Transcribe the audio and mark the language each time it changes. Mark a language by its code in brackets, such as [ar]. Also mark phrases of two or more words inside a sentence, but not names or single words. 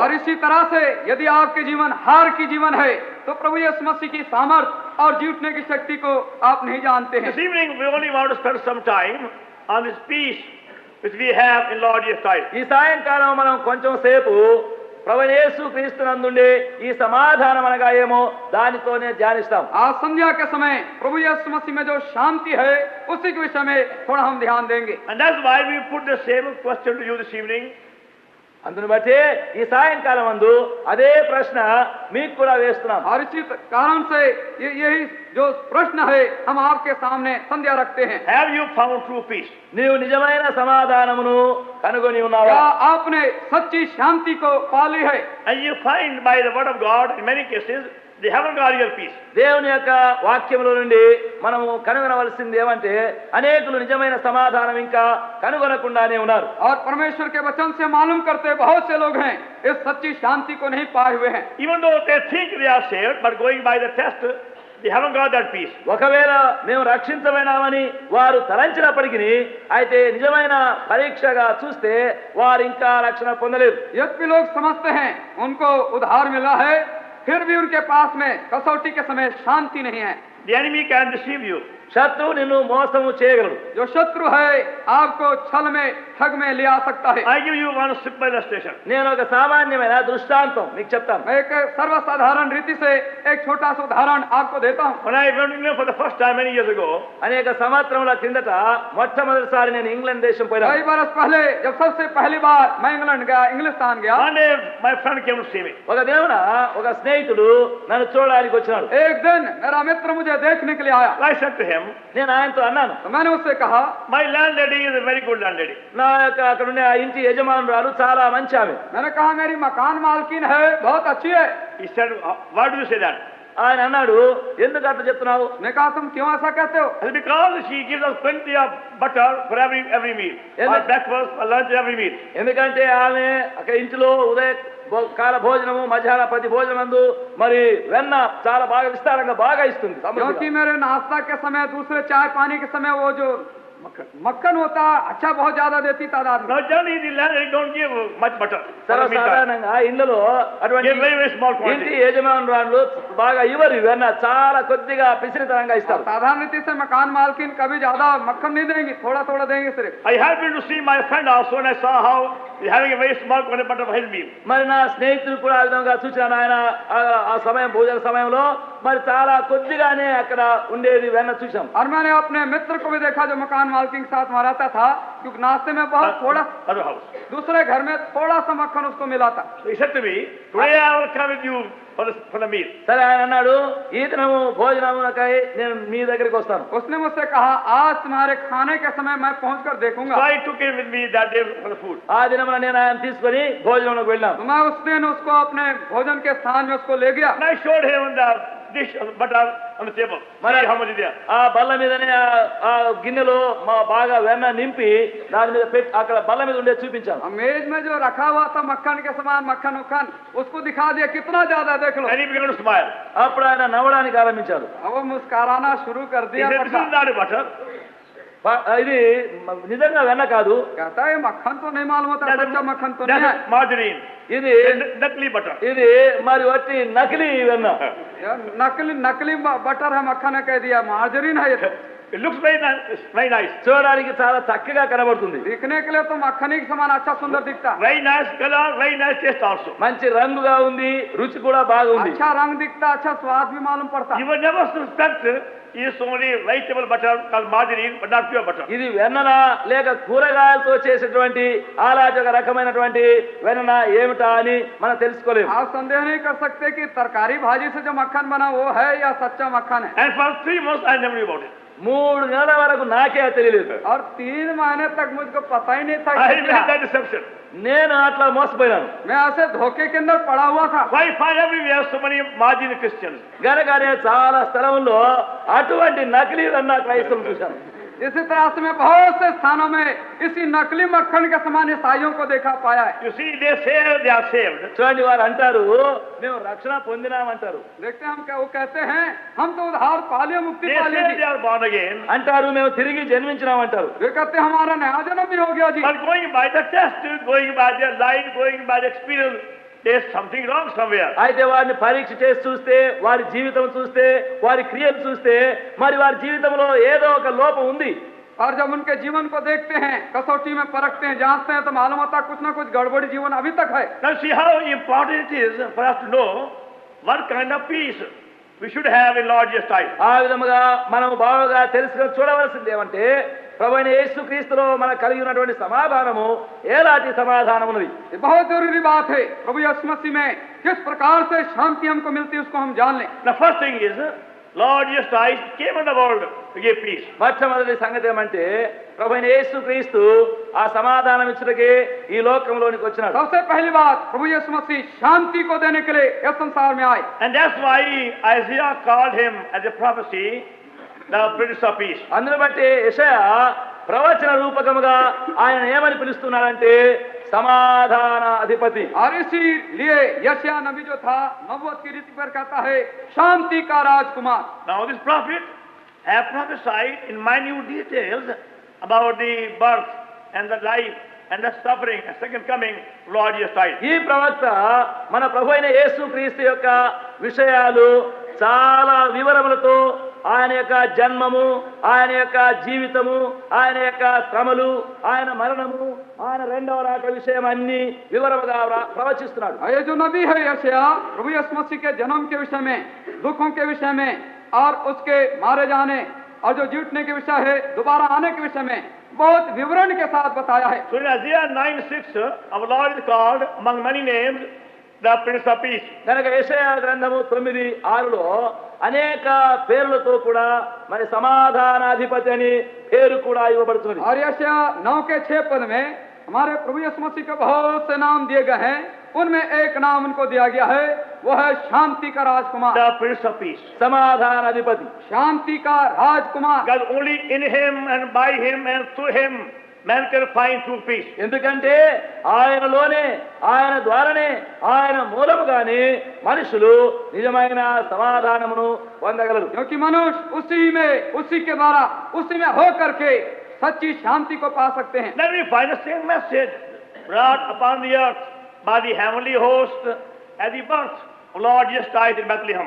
[hi] और इसी तरह से यदि आपके जीवन हार की जीवन है, तो प्रभु यीशु मसीह की सामर्थ और जीतने की शक्ति को आप नहीं जानते हैं. [en] This evening, we only want to spend some time on this peace which we have in Lord Jesus Christ. [te] ఈ సాయంకాలం మనం కొంచెం సేపు ప్రభువైన యేసుక్రీస్తునందుండే ఈ సమాధానం అనగా ఏమో దానితోనే ధ్యానిస్తాం. [hi] आज संध्या के समय प्रभु यीशु मसीह में जो शांति है, उसी के विषय में थोड़ा हम ध्यान देंगे. [en] And that's why we put the same question to you this evening. [te] అందును బట్టి ఈ సాయంకాలం అందు అదే ప్రశ్న మీకు కూడా వేస్తున్నాం. [hi] और इसी कारण से यही जो प्रश्न है हम आपके सामने संध्या रखते हैं. [en] Have you found true peace? [te] నీవు నిజమైన సమాధానమును కనుగొని ఉన్నావా? [hi] क्या आपने सच्ची शांति को पाली है? [en] And you find by the word of God, in many cases, they haven't got real peace. [te] దేవుని యొక్క వాక్యముల నుండి మనము కనుగొనవలసింది ఏమంటే అనేకులు నిజమైన సమాధానం ఇంకా కనుగొనకుండానే ఉన్నారు. [hi] और परमेश्वर के वचन से मालूम करते बहुत से लोग हैं इस सच्ची शांति को नहीं पाए हुए हैं. [en] Even though they think they are saved, but going by the test, they haven't got that peace. [te] ఒకవేళ మేము రక్షించబడినామని వారు తలంచినప్పటికీ అయితే నిజమైన పరీక్షగా చూస్తే వారు ఇంకా రక్షణ పొందలేరు. [hi] यद्यपि लोग समझते हैं उनको उद्धार मिला है, फिर भी उनके पास में कसौटी के समय शांति नहीं है. [en] The enemy can deceive you. [te] శత్రువు నిన్ను మోసము చేయగలడు. [hi] जो शत्रु है आपको छल में ठग में ले आ सकता है. [en] I give you one simple illustration. [te] నేను ఒక సామాన్యమైన దృష్టాంతం మీకు చెప్తాను. [hi] मैं एक सर्वसाधारण रीति से एक छोटा सा उदाहरण आपको देता हूँ. [en] When I went to England for the first time many years ago, [te] అనేక సంవత్సరముల కిందట మొట్టమొదటిసారి నేను ఇంగ్లాండ్ దేశం [hi] कई [te] పోయినా. [hi] बरस पहले जब सबसे पहली बार मैं इंग्लैंड गया, इंग्लिस्तान गया, [en] one day my friend came to see me. [te] ఒక దేవున ఒక స్నేహితుడు నన్ను చూడడానికి వచ్చినాడు. [hi] एक दिन मेरा मित्र मुझे देखने के लिए आया. [en] I said to him, [te] నేను ఆయనతో అన్నాను, [hi] तो मैंने उससे कहा, [en] my landlady is a very good landlady. [te] నా యొక్క అక్కడ ఉండే ఆ ఇంటి యజమానురాలు చాలా మంచి ఆమె. [hi] मैंने कहा मेरी मकान मालकिन है, बहुत अच्छी है. [en] He said, why do you say that? [te] ఆయన అన్నాడు, ఎందుకు అట్లా చెప్తున్నావు? [hi] मैं कहा तुम क्यों ऐसा कहते हो? [en] It's because she gives us plenty of butter for every meal. Yes, For sir. breakfast, for lunch, every meal. [te] ఎందుకంటే ఆమె అక్కడ ఇంటిలో ఉదయ కాల భోజనము మధ్యాహ్న ప్రతి భోజనమందు మరి వెన్న చాలా బాగా విస్తారంగా బాగా ఇస్తుంది. [hi] क्योंकि मेरे नाश्ता के समय, दूसरे चाय पानी के समय वो जो मक्खन होता अच्छा बहुत ज्यादा देती तादाद में. [en] Now generally the landlady don't give much butter. for the meantime. [te] సర్వసాధారణంగా ఇళ్లలో అటువంటి [en] Give very, very small [te] ఇంటి [en] quantity. [te] యజమానురాలు బాగా ఇవ్వరు వెన్న, చాలా కొద్దిగా పిసిరితనంగా ఇస్తారు. [hi] साधारण रीति से मकान मालकिन कभी ज्यादा मक्खन नहीं देंगी, थोड़ा थोड़ा देंगे सिर्फ. [en] I happened to see my friend also and I saw how he's having a very small quantity of butter for his meal. [te] మరి నా స్నేహితులు కూడా ఆ విధంగా చూచాను. ఆయన ఆ సమయం భోజన సమయంలో మరి చాలా కొద్దిగానే అక్కడ ఉండేది వెన్న చూసాం. [hi] और मैंने अपने मित्र को भी देखा जो मकान मालकिन के साथ वहाँ रहता था, क्योंकि नाश्ते में बहुत थोड़ा, [en] Other house. [hi] दूसरे घर में थोड़ा सा मक्खन उसको मिला था. [en] So he said to me, today I will come with you for the meal. [te] సరే ఆయన అన్నాడు, ఈ దినము భోజనమునకై నేను మీ దగ్గరికి వస్తాను. [hi] उसने मुझसे कहा आज तुम्हारे खाने के समय मैं पहुँच कर देखूंगा. [en] So I took him with me that day for the food. [te] ఆ దినమున నేను ఆయన తీసుకొని భోజనంలోకి వెళ్ళాను. [hi] तो मैं उस दिन उसको अपने भोजन के स्थान में उसको ले गया. [en] And I showed him the dish of butter on the table. Mara- See how much is there. [te] ఆ బల్ల మీదనే ఆ గిన్నెలో మా బాగా వెన్న నింపి దాని మీద పెట్టి అక్కడ బల్ల మీద ఉండే చూపించాను. [hi] अब मेज में जो रखा हुआ था मक्खन के समान मक्खन उक्खन उसको दिखा दिया, कितना ज्यादा देख लो. [en] And he began to smile. [te] అప్పుడు ఆయన నవ్వడానికి ఆరంభించారు. [hi] अब वो मुस्कुराना शुरू कर [en] He [hi] दिया. [en] said, this is not a butter. [te] ఇది నిజంగా వెన్న కాదు, [hi] कहता है मक्खन तो नहीं मालूम होता, सच्चा मक्खन तो नहीं है. [en] That's margarine. [te] ఇది [en] Nukli butter. [te] ఇది మరి వట్టి నకిలీ వెన్న. [hi] नकली नकली बटर है, मक्खन है कह दिया, मार्जरीन है ये. [en] It looks very nice. It's very nice. [te] చూడడానికి చాలా చక్కగా కనబడుతుంది. [hi] दिखने के लिए तो मक्खनी के समान अच्छा सुंदर दिखता है। [en] Very nice color, very nice taste also. [te] మంచి రంగుగా ఉంది, రుచి కూడా బాగుంది. [hi] अच्छा रंग दिखता, अच्छा स्वाद भी मालूम पड़ता। [en] You will never suspect it's only vegetable butter called margarine, but not pure butter. [te] ఇది వెన్నన లేక కూరగాయలతో చేసేటువంటి ఆలాజక రకమైనటువంటి వెన్నన ఏమిటా అని మనం తెలుసుకోలేము. [hi] आप संदेह नहीं कर सकते कि तरकारी भाजी से जो मक्खन बना वो है या सच्चा मक्खन है। [en] And for 3 months I never knew about it. [te] 3 నెలల వరకు నాకే తెలియలేదు. [hi] और 3 महीने तक मुझको पता ही नहीं था [en] I [hi] कि क्या। [en] made that deception. [te] నేను అట్లా మోసపోయాను. [hi] मैं ऐसे धोखे के अंदर पड़ा हुआ था। [en] Why find everywhere so many marginal Christians? [te] గనకనే చాలా స్థలంలో అటువంటి నకిలీ వెన్న క్రైస్తవులు చూశాను. [hi] इसी तरह से मैं बहुत से स्थानों में इसी नकली मक्खन के समान ईसाइयों को देखा पाया है। [en] You see, they say they are saved. [te] చూడండి, వారు అంటారు మేము రక్షణ పొందినామంటారు. [hi] देखते हैं हम क्या, वो कहते हैं हम तो उद्धार पा लिए, मुक्ति [en] They [hi] पा [en] say [hi] ली। [en] they are born again. [te] అంటారు మేము తిరిగి జన్మించినామంటారు. [hi] वे कहते हैं हमारा नया जन्म भी हो गया जी। [en] But going by the test, going by their life, going by the experience, there's something wrong somewhere. [te] అయితే వారిని పరీక్ష చేసి చూస్తే, వారి జీవితం చూస్తే, వారి క్రియలు చూస్తే మరి వారి జీవితంలో ఏదో ఒక లోపం ఉంది. [hi] और जब उनके जीवन को देखते हैं, कसौटी में परखते हैं, जांचते हैं, तो मालूम होता है कुछ ना कुछ गड़बड़ी जीवन अभी तक है। [en] Now see how important it is for us to know what kind of peace we should have in Lord Jesus Christ. [te] ఆ విధముగా మనం బాగా తెలుసుకొని చూడవలసింది ఏమంటే ప్రభువైన యేసుక్రీస్తులో మనకు కలిగి ఉన్నటువంటి సమాధానము ఎలాంటి సమాధానం ఉన్నది. [hi] ये बहुत जरूरी बात है। प्रभु यीशु मसीह में किस प्रकार से शांति हमको मिलती है उसको हम जान लें। [en] The first thing is Lord Jesus Christ came in the world to give peace. [te] మొట్టమొదటి సంగతి ఏమంటే ప్రభువైన యేసుక్రీస్తు ఆ సమాధానం ఇచ్చుటకే ఈ లోకంలోనికి వచ్చినాడు. [hi] सबसे पहली बात, प्रभु यीशु मसीह शांति को देने के लिए इस संसार में आए। [en] And that's why Isaiah called him as a prophecy, the Prince of Peace. [te] అందును బట్టి యెషయా ప్రవచన రూపకముగా ఆయన ఏమని పిలుస్తున్నాడంటే సమాధాన అధిపతి. [hi] और इसीलिए यशायाह नबी जो था नबूवत की रीति पर कहता है शांति का राजकुमार। [en] Now this prophet have prophesied in minute details about the birth and the life and the suffering and second coming of Lord Jesus Christ. [te] ఈ ప్రవక్త మన ప్రభు అయిన యేసుక్రీస్తు యొక్క విషయాలు చాలా వివరములతో ఆయన యొక్క జన్మము, ఆయన యొక్క జీవితము, ఆయన యొక్క శ్రమలు, ఆయన మరణము, ఆయన రెండవ రాక విషయం అన్ని వివరముగా ప్రవచిస్తున్నాడు. [hi] ये जो नबी है यशायाह प्रभु यीशु मसीह के जन्म के विषय में, दुखों के विषय में और उसके मारे जाने और जो जीतने के विषय है, दोबारा आने के विषय में बहुत विवरण के साथ बताया है। [en] So in Isaiah 9:6, our Lord is called among many names the Prince of Peace. [te] కనుక యెషయా గ్రంథము 9:6లో అనేక పేర్లతో కూడా మరి సమాధానాధిపతి అని పేరు కూడా ఇవ్వబడుతుంది. [hi] और यशायाह 9 के 6 पद में हमारे प्रभु यीशु मसीह के बहुत से नाम दिए गए हैं, उनमें एक नाम उनको दिया गया है, वो है शांति का राजकुमार। [en] The Prince of Peace. [te] సమాధానాధిపతి, [hi] शांति का राजकुमार। [en] Because only in him and by him and through him man can find true peace. [te] ఎందుకంటే ఆయనలోనే, ఆయన ద్వారానే, ఆయన మూలముగానే మనుషులు నిజమైన సమాధానమును పొందగలరు. [hi] क्योंकि मनुष्य उसी में, उसी के द्वारा, उसी में हो करके सच्ची शांति को पा सकते हैं। [en] Then we find the same message brought upon the earth by the heavenly host at the birth of Lord Jesus Christ in Bethlehem.